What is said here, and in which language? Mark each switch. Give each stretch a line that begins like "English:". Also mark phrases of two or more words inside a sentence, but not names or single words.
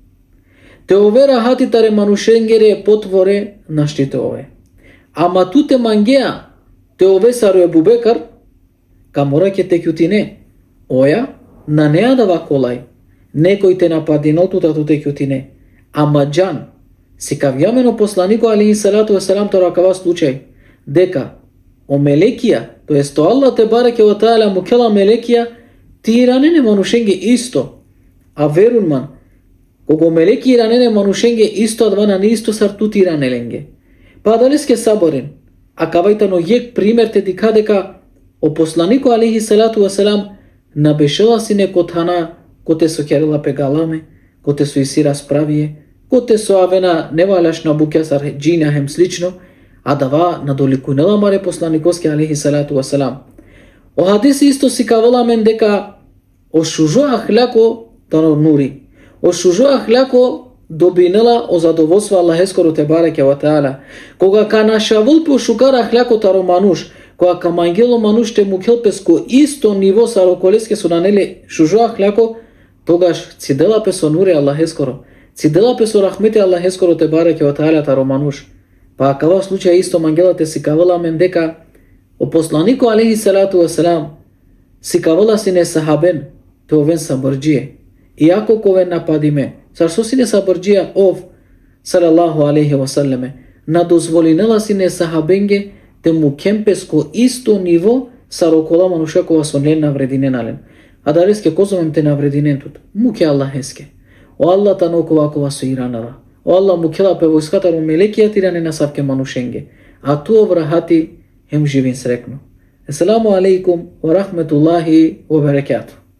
Romany: Те овера хати таре манушенгере потворе на штитове. Ама туте мангеа те овесаро Ебу Бекр, камора ке те кјутине. Оја, на неа да ваколај. Некој те нападинал тута туте кјутине. Ама џан, си кавјамено посланико
Arabic: عليه الصلاة والسلام
Romany: торакава случај, дека о мелекија, тоест то Аллах
Arabic: تبارك وتعالى
Romany: му кела мелекија, ти иранене манушенге исто, а верун ман, кого мелеки иранене манушенге исто, адвана не исто сар тути иранеленге. Па далеске саборен, а кавајтано јек пример те дика дека о посланико
Arabic: عليه الصلاة والسلام
Romany: набешела сине котхана, коте со керела пегаламе, коте со исира справие, коте со авена невалјашна букја сар џина хем слично, а дава надоликунела маре посланикоске
Arabic: عليه الصلاة والسلام.
Romany: О хадиси исто си кавала мен дека о шужо ахляко тано нури, о шужо ахляко добинела о задоволство Аллахескоро
Arabic: تبارك وتعالى.
Romany: Кога кана шавул по шукар ахляко таро мануш, кога камангело мануш те мукел песко исто ниво саро колеске со нанеле шужо ахляко, тогаш цидела песо нури Аллахескоро, цидела песо рахмете Аллахескоро
Arabic: تبارك وتعالى
Romany: таро мануш. Па акава случај исто мангелате си кавала мен дека о посланико
Arabic: عليه الصلاة والسلام
Romany: си кавала сине сахабен, те овен сабрџие. Иако ковен нападиме, сар со сине сабрџија ов,
Arabic: صلى الله عليه وسلم,
Romany: надозволинела сине сахабенге, те му кемпеско исто ниво сар окола манушакова со нен наврединенален. А дареске козомем те наврединентут, муке Аллахеске. О Аллах танокова со иранала. O Allah mu kela pe vojskataru melekia tirane na savke manušenge. A tu vrahati hem živin srekno.
Arabic: السلام عليكم ورحمة الله وبركاته.